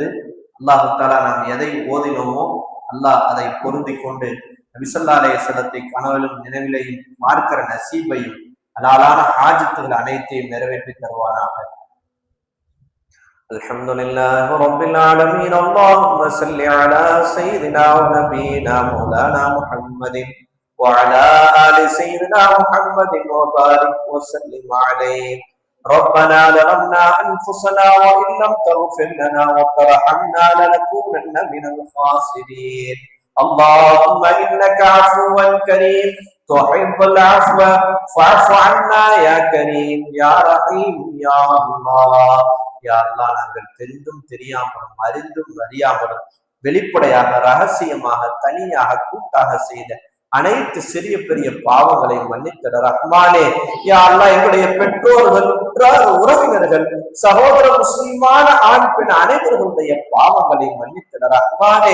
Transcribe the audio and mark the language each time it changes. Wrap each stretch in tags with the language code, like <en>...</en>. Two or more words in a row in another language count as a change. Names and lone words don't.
<ar>الله تعالى</ar> <ta>நாம் எதை ஓதினோமோ அல்லாஹ் அதை பொருந்தி கொண்டு நபி</ta> <ar>صلى الله عليه وسلم</ar> <ta>கனவிலும் நினைவிலையும் பார்க்கிற நசீபையும் ஹலாலான ஹாஜத்துகள் அனைத்தையும் நிறைவேற்றி தருவானாக.</ta> <ar>الحمد لله رب العالمين. اللهم صل على سيدنا ونبينا مولانا محمد وعلى آل سيدنا محمد وبارك وسلم عليه. ربنا ظلمنا أنفسنا وإن لم تغفر لنا وترحمنا لنكونن من الخاسرين. اللهم إنك عفو كريم تحب العفو فاعف عنا يا كريم يا رحيم يا الله. يا الله,</ar> <ta>நாங்கள் தெரிந்தும் தெரியாமலும் அறிந்தும் அறியாமலும் வெளிப்படையாக ரகசியமாக தனியாக கூட்டாக செய்த அனைத்து சிறிய பெரிய பாவங்களை மன்னித்தட ரஹ்மானே.</ta> <ar>يا الله,</ar> <ta>எங்களுடைய பெற்றோர்கள், உற்றார் உறவினர்கள், சகோதர முஸ்லிமான ஆண் பெண் அனைவர்களுடைய பாவங்களை மன்னித்தட ரஹ்மானே.</ta>